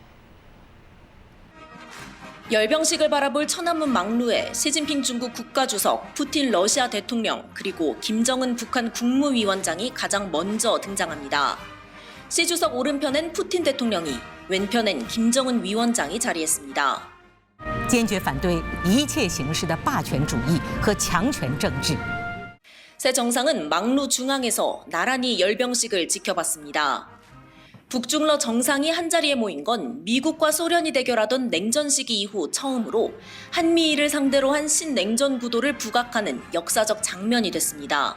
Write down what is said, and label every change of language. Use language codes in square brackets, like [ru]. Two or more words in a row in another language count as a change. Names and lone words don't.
[ko] 열병식을 바라볼 천안문 막루에 시진핑 중국 국가주석, 푸틴 러시아 대통령, 그리고 김정은 북한 국무위원장이 가장 먼저 등장합니다. 시 주석 오른편엔 푸틴 대통령이, 왼편엔 김정은 위원장이 자리했습니다. [zh] 坚决反对一切形式的霸权主义和强权政治. [ko] 세 정상은 막루 중앙에서 나란히 열병식을 지켜봤습니다. 북중러 정상이 한자리에 모인 건 미국과 소련이 대결하던 냉전 시기 이후 처음으로 한미일을 상대로 한 신냉전 구도를 부각하는 역사적 장면이 됐습니다.